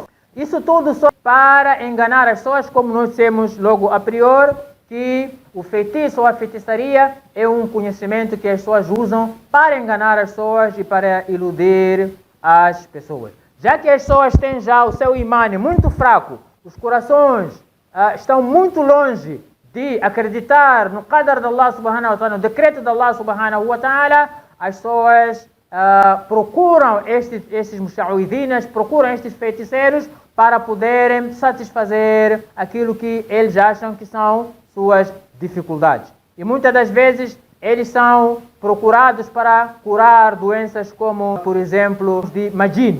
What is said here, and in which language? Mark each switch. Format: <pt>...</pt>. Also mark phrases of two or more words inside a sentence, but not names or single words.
<pt>Isso tudo só para enganar as pessoas, como nós dissemos logo a priori, que o feitiço ou a feitiçaria é um conhecimento que as pessoas usam para enganar as pessoas e para iludir as pessoas. Já que as pessoas têm já o seu imã muito fraco, os corações estão muito longe de acreditar no qadar de</pt> <ar>الله سبحانه وتعالى,</ar> <pt>no decreto de</pt> <ar>الله سبحانه وتعالى,</ar> <pt>as pessoas procuram estes musha'uidhinas, procuram estes feiticeiros para poderem satisfazer aquilo que eles acham que são suas dificuldades. E muitas das vezes eles são procurados para curar doenças como, por exemplo, de majin.</pt>